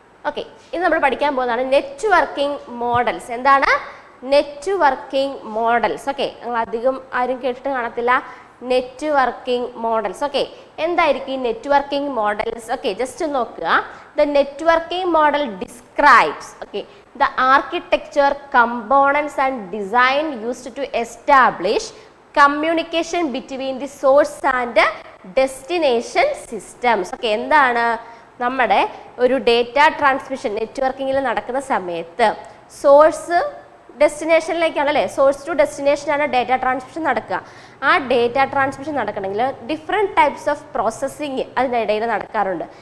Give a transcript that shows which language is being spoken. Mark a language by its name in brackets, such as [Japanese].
[Malayalam] Okay, ഇത് നമ്മൾ പഠിക്കാൻ പോകുന്നതാണ് നെറ്റ്വർക്കിംഗ് മോഡൽസ്. എന്താണ് നെറ്റ്വർക്കിംഗ് മോഡൽസ്? ഓക്കെ, നിങ്ങൾ അധികം ആരും കേട്ടിട്ട് കാണത്തില്ല നെറ്റ്വർക്കിംഗ് മോഡൽസ്. ഓക്കെ, എന്തായിരിക്കും ഈ നെറ്റ്വർക്കിംഗ് മോഡൽസ്? ഓക്കെ, ജസ്റ്റ് നോക്കുക. [English] The networking model describes the architecture, components and design used to establish communication between the source and destination systems. [Malayalam] Okay, എന്താണ് നമ്മുടെ ഒരു ഡേറ്റ ട്രാൻസ്മിഷൻ നെറ്റ്വർക്കിങ്ങിൽ നടക്കുന്ന സമയത്ത് source ഡെസ്റ്റിനേഷനിലേക്കാണല്ലേ, source to ഡെസ്റ്റിനേഷനാണ് data transmission നടക്കുക. ആ data transmission നടക്കണമെങ്കിൽ different types of processing അതിനിടയിൽ നടക്കാറുണ്ട്.